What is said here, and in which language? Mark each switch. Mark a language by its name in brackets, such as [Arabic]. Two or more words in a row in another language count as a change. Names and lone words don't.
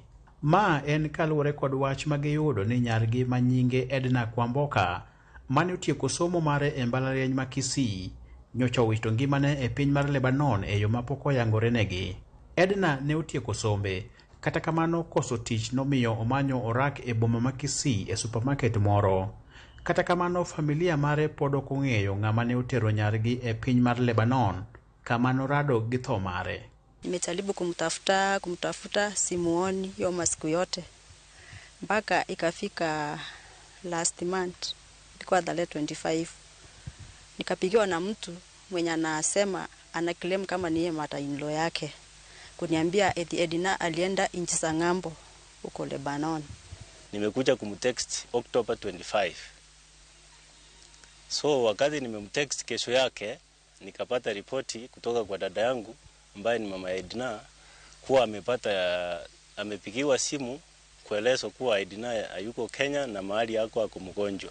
[Luo (Kenya and Tanzania)] Ma en kaluwore kod wach magiyudo ni nyargi manyinge Edna Kwamboka mane otieko somo mare e mbalariany Makisi nyocha owito ngimane e piny mar Lebanon e yo mapok oyangore negi. Edna ne otieko sombe, kata kamano koso tich nomiyo omanyo orak e boma Makisi e supermarket moro. Kata kamano familia mare pod ok ong'eyo ng'ama ne otero nyargi e piny mar Lebanon kama norado gi tho mare. [Swahili] Nimejaribu kumtafuta simuoni hiyo masiku yote mpaka ikafika [English] last month, [Swahili] ilikuwa tarehe 25, nikapigiwa na mtu mwenye anasema ana claim kama niye mother-in-law yake kuniambia eti Edna alienda nchi za ng'ambo huko Lebanon. Nimekuja kumtext October 25. So wakati nimemtext kesho yake nikapata ripoti kutoka kwa dada yangu ambaye ni mama Edna kuwa amepigiwa simu kuelezwa kuwa Edna hayuko Kenya na mahali yako ako mgonjwa.